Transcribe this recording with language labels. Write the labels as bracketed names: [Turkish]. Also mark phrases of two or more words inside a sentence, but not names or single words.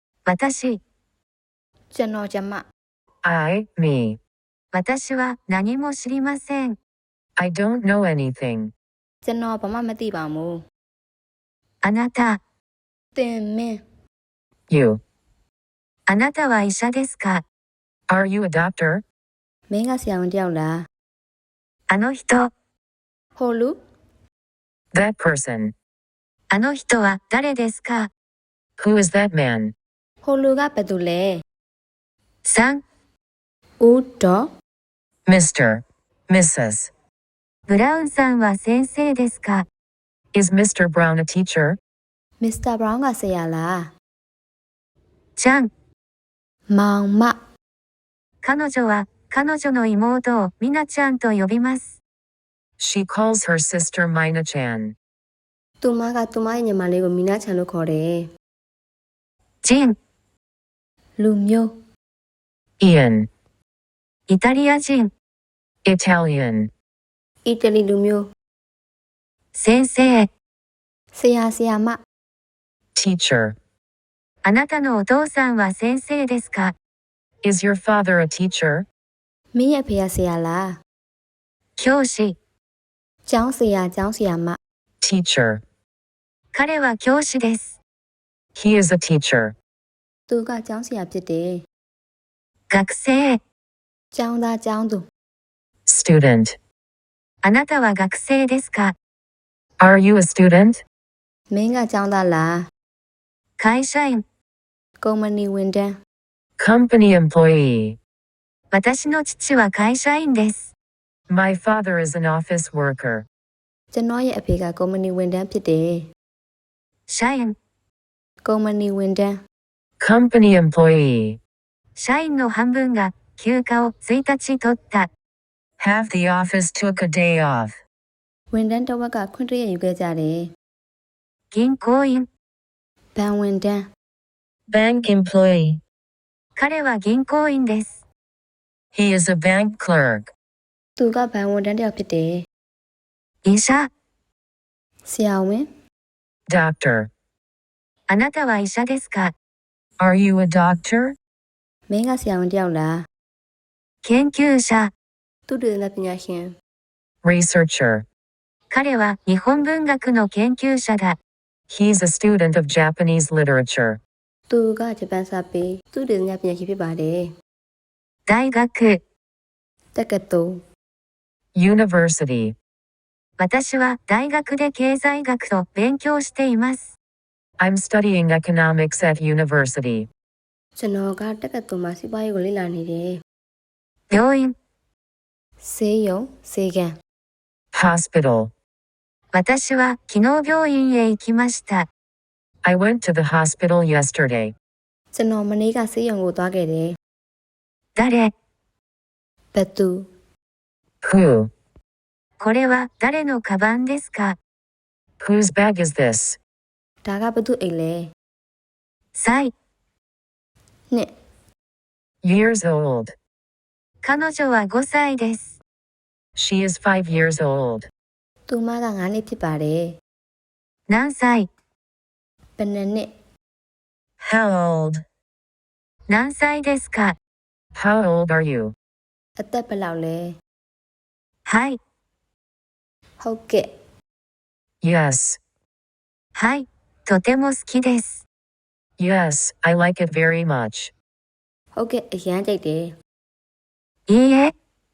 [Japanese] 私。 [Burmese] ကျွန်တော်ကျမ [English] I, me. [Japanese] 私は何も知りません。 [English] I don't know anything. [Burmese] ကျွန်တော်ဘာမှမသိပါဘူး。 [Japanese] あなた。 [Burmese] သင်မင်း [English] You. [Japanese] あなたは医者ですか？ [English] Are you a doctor? [Burmese] မင်းကဆရာဝန်တယောက်လား？ [Japanese] あの人。 [Burmese] ဟိုလူ [English] That person. [Japanese] あの人は誰ですか？ [English] Who is that man? [Burmese] ဟိုလူကဘယ်သူလဲ 3. ဦးတော် [English] Mr. Mrs. [Japanese] ブラウンさんは先生ですか？ [English] Is Mr. Brown a teacher? [Burmese] မစ္စတာဘရောင်းကဆရာလား [Japanese] ちゃん。 [Burmese] မောင်မ [Japanese] 彼女は彼女の妹をミナちゃんと呼びます。 [English] She calls her sister Mina-chan. [Burmese] သူမကသူမရဲ့ညီမလေးကိုမီနာချန်လို့ခေါ်တယ် [Japanese] ジン。 [Burmese] လူမျိုး [English] Ian. [Japanese] イタリア人。 [English] Italian. [Burmese] အီတလီလူမျိုး [Japanese] 先生。 [Burmese] ဆရာဆရာမ [English] Teacher. [Japanese] あなたのお父さんは先生ですか？ [English] Is your father a teacher? [Burmese] မင်းရဲ့ဖေဆရာလား [Japanese] 教師。 [Burmese] ကျောင်းဆရာကျောင်းဆရာမ [English] Teacher. [Japanese] 彼は教師です。 [English] He is a teacher. [Burmese] သူကကျောင်းဆရာဖြစ်တယ် [Japanese] 学生。 [Burmese] ကျောင်းသားကျောင်းသူ [English] Student. [Japanese] あなたは学生ですか？ [English] Are you a student? [Burmese] မင်းကကျောင်းသားလား [Japanese] 会社員。 [Burmese] ကုမ္ပဏီဝန်ထမ်း [English] Company employee. [Japanese] 私の父は会社員です。 [English] My father is an office worker. [Burmese] ကျွန်တော်ရဲ့အဖေကကုမ္ပဏီဝန်ထမ်းဖြစ်တယ် [Japanese] 社員。 [Burmese] ကုမ္ပဏီဝန်ထမ်း [English] Company employee. [Japanese] 社員の半分が休暇を1日取った。 [English] Half the office took a day off. [Burmese] ဝန်ထမ်းတစ်ဝက်ကခွင့်တရယူခဲ့ကြတယ် [Japanese] 銀行員。 [Burmese] ဘဏ်ဝန်ထမ်း [English] Bank employee. [Japanese] 彼は銀行員です。 [English] He is a bank clerk. [Burmese] သူကဘဏ်ဝန်ထမ်းတစ်ယောက်ဖြစ်တယ် [Japanese] 医者。 [Burmese] ဆရာဝန် [English] Doctor. [Japanese] あなたは医者ですか？ [English] Are you a doctor? [Burmese] မင်းကဆရာဝန်တစ်ယောက်လား [Japanese] 研究者。 [Burmese] သူတည်တဲ့ပညာရှင် [English] Researcher. [Japanese] 彼は日本文学の研究者だ。 [English] He's a student of Japanese literature. [Burmese] သူကဂျပန်စာပေသူတည်တဲ့ပညာရှင်ဖြစ်ပါတယ် [Japanese] 大学。 [Burmese] တက္ကသိုလ် [English] University. [Japanese] 私は大学で経済学を勉強しています。 [English] I'm studying economics at university. [Burmese] ကျွန်တော်ကတက္ကသိုလ်မှာစီးပွားရေးကိုလေ့လာနေတယ် [Japanese] 病院。 [Burmese] ဆေးရုံဆေးခန်း [English] Hospital. [Japanese] 私は昨日病院へ行きました。 [English] I went to the hospital yesterday. [Burmese] ကျွန်တော်မနေ့ကဆေးရုံကိုသွားခဲ့တယ် [Japanese] 誰？ [Burmese] ဘယ်သူ [English] Who? [Japanese] これは誰のカバンですか？ [English] Whose bag is this? [Burmese] ဒါကဘယ်သူအိတ်လဲ [Japanese] 歳。 [Burmese] နှစ် [English] Years old. [Japanese] 彼女は5歳です。 [English] She is 5 years old. [Burmese] သူမက9နှစ်ဖြစ်ပါတယ် [Japanese] 何歳？ [Burmese] ဘယ်နှစ်နှစ် [English] How old? [Japanese] 何歳ですか？ [English] How old are you? [Burmese] အသက်ဘယ်လောက်လဲ [Japanese] はい。 [Burmese] ဟုတ်ကဲ့ [English] Yes. [Japanese] はい。とても好きです。 [English] Yes, I like it very much. [Burmese] ဟုတ်ကဲ့အရန်ကြိုက်တယ် [Japanese] いいえ。